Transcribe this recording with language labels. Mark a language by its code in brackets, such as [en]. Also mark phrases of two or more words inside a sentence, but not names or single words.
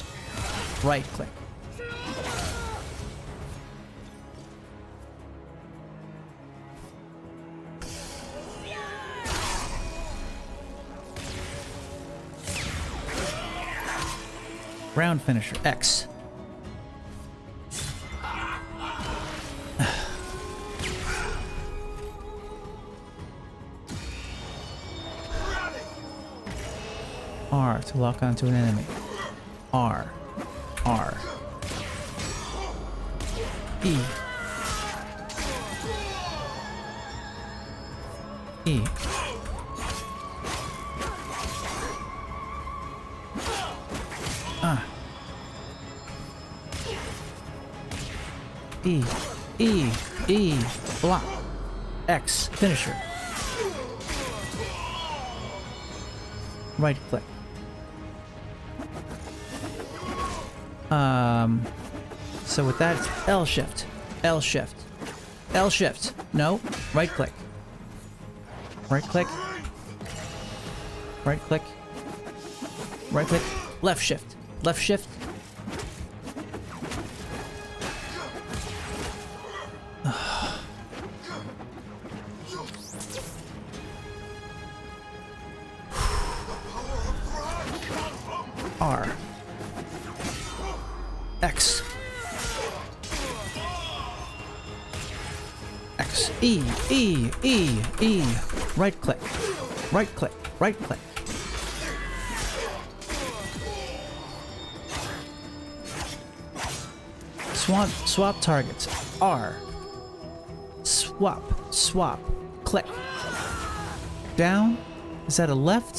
[en] Right click. Round finisher, X. R to lock onto an enemy. R. R. E. E. E. E. E. Block. X. Finisher. Right click. So with that, it's L shift. L shift. L shift. No. Right click. Right click. Right click. Right click. Left shift. Left shift. R. X. X. E. E. E. E. Right click. Right click. Right click. Swap targets. R. Swap. Swap. Click. Down. Is that a left?